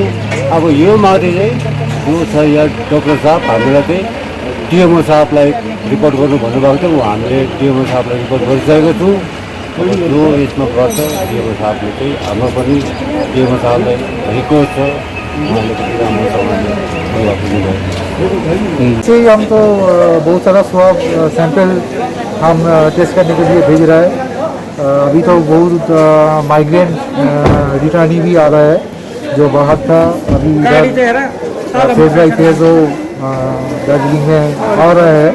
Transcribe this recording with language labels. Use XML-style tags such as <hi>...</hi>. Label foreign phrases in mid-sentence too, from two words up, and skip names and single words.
<ne>अब यो माथि चाहिँ जो छ यहाँ डक्टर साहब हामीलाई चाहिँ डिएमओ साहबलाई रिपोर्ट गर्नु भन्नुभएको थियो। हामीले डिएमओ साहबलाई रिपोर्ट गरिसकेको छौँ। जो यसमा गर्छ डिएमओ साहबले चाहिँ हाम्रो पनि डिएमओ साहबलाई रिक्वेस्ट छ उहाँले पनि राम्रोसँगले</ne> <hi>से हम तो बहुत सारा</hi> <en>swab sample</en> <hi>हम टेस्ट करने के लिए भेज रहा है। अभी तो बहुत</hi> <en>migraine returnee</en> <hi>भी आ रहा है जो बाहर था, अभी इधर फेब्रुआरी थे जो दार्जिलिंग में आ रहा है।</hi>